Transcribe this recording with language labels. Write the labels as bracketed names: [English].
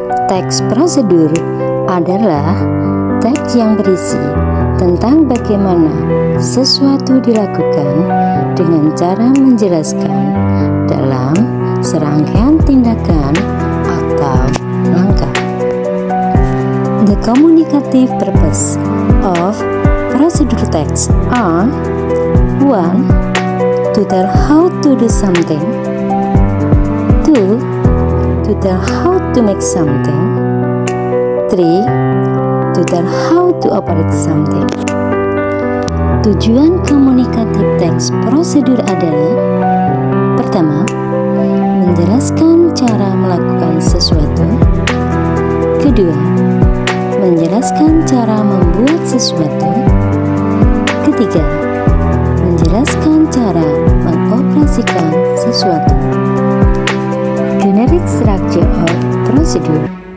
[Indonesian] Teks prosedur adalah teks yang berisi tentang bagaimana sesuatu dilakukan dengan cara menjelaskan dalam serangkaian tindakan atau langkah. [English] The communicative purpose of procedure text are 1. To tell how to do something. 2. To tell how to make something. 3. To tell how to operate something. [Indonesian] Tujuan komunikatif teks prosedur adalah: pertama, menjelaskan cara melakukan sesuatu. Kedua, menjelaskan cara membuat sesuatu. Ketiga, menjelaskan cara mengoperasikan sesuatu. [English] Generic structure of procedure.